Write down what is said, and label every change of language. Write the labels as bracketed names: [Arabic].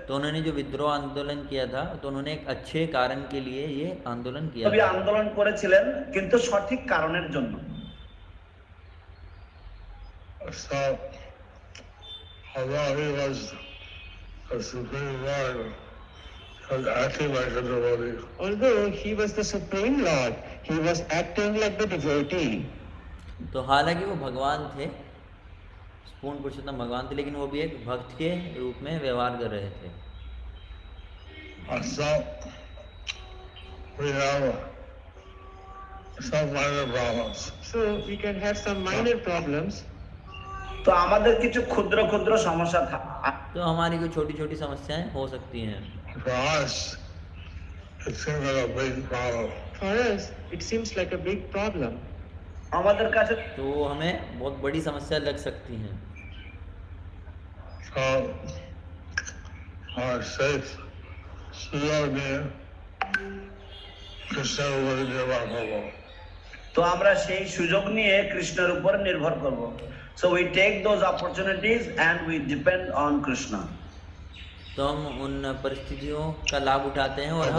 [Hindi] तो उन्होंने जो विद्रोह आंदोलन किया था, तो उन्होंने एक अच्छे कारण के लिए ये आंदोलन किया [Bangla] তবে [Hindi] था। [Bangla] আন্দোলন করেছিলেন কিন্তু সঠিক কারণের জন্য। [English] So, although he was the Supreme Lord, he was acting like a devotee. Although he was the Supreme Lord, he was acting like the devotee. [Hindi] तो हालांकि वो भगवान थे, पूर्ण पुरुषोत्तम भगवान थे, लेकिन वो भी एक भक्त के रूप में व्यवहार कर रहे थे। [English] So, we have some minor problems. So we can have some minor problems. [Bangla] তো আমাদের কিছু ক্ষুদ্র ক্ষুদ্র সমস্যা [Hindi] तो हमारी कोई छोटी छोटी समस्याएं हो सकती हैं। [English] For us, it seems like a big problem. For us, it seems like a big problem. [Bangla] আমাদের কাছে [Hindi] तो हमें बहुत बड़ी समस्या लग सकती हैं। [English] So, our safe Suyogni, Krishna will give our hope. [Bangla] তো আমরা সেই সুযোগ নিয়ে কৃষ্ণের উপর নির্ভর করব। [English] So we take those opportunities and we depend on Krishna. [Hindi] तो हम उन परिस्थितियों का लाभ उठाते हैं और हम